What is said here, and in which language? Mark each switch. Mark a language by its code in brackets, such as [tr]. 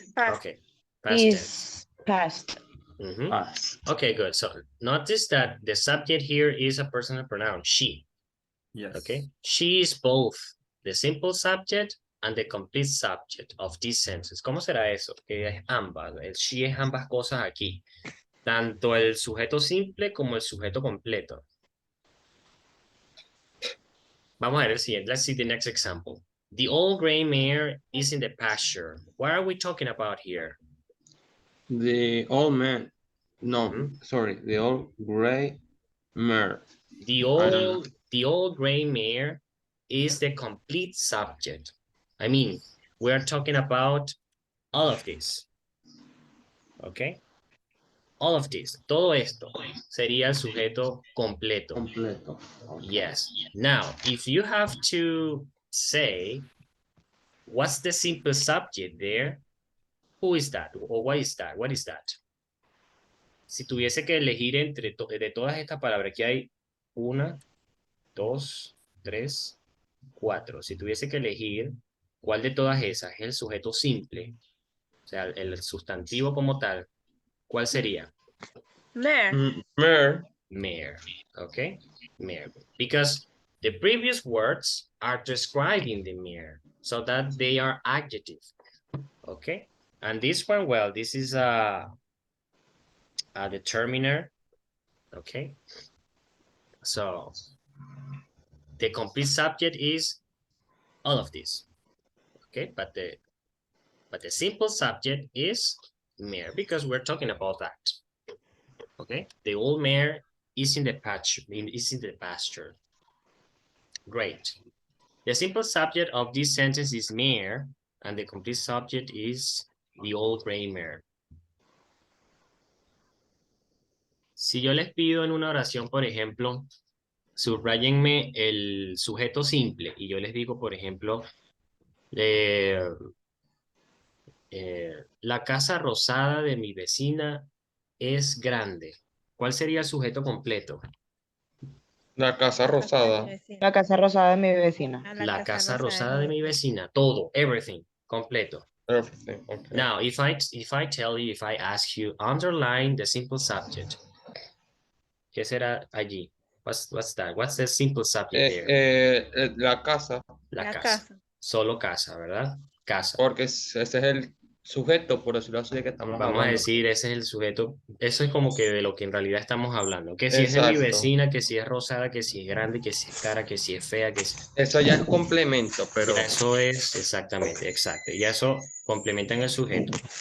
[en] Past. Okay. Past tense. Is past. Mhm. Pass. Okay, good. So notice that the subject here is a personal pronoun, she. Yes. Okay. She is both the simple subject and the complete subject of this sentence. [es] ¿Cómo será eso? Que es ambas. El she es ambas cosas aquí. Tanto el sujeto simple como el sujeto completo. Vamos a ver el siguiente. [en] Let's see the next example. The old gray mare is in the pasture. What are we talking about here? The old man. No, Mhm. sorry. The old gray mare. The don't old gray mare is the complete subject. I mean, we're talking about all of this. Okay? All of this. [es] Todo esto sería el sujeto completo. Completo. [en] Yes. Now, if you have to say, what's the simple subject there? Who is that? Or what is that? What is that? [es] Si tuviese que elegir entre de todas estas palabras que hay [en] 1, 2, 3, 4. [es] Si tuviese que elegir cuál de todas esas es el sujeto simple, o sea, el sustantivo como tal, ¿cuál sería? [en] Mare. Mer. Mare, okay? Mare. Because the previous words are describing the mare, so that they are adjective, okay? And this one, well, this is a determiner, okay? So the complete subject is all of this, okay? But the simple subject is mare because we're talking about that, okay? The old mare is in the pasture. Great. The simple subject of this sentence is mare, and the complete subject is the old gray mare. [es] Si yo les pido en una oración, por ejemplo, subrayenme el sujeto simple, y yo les digo, por ejemplo, la casa rosada de mi vecina es grande. ¿Cuál sería el sujeto completo? La casa rosada. La casa rosada de mi vecina. La casa rosada de mi vecina. Todo, [en] everything, [es] completo. [en] Everything. Okay. Now, if I ask you, underline the simple subject. [es] ¿Qué será allí? [en] What's that? What's the simple subject there? [es] La casa, La casa. Solo casa, ¿verdad? Casa. porque ese es el sujeto, por decirlo así, de que estamos Vamos a hablando. decir, ese es el sujeto. Eso es como que de lo que en realidad estamos hablando. Que si es de mi Exacto. vecina, que si es rosada, que si es grande, que si es cara, que si es fea, que si... Eso ya es complemento, pero Ya eso es exactamente, exacto. Y eso complementan el sujeto.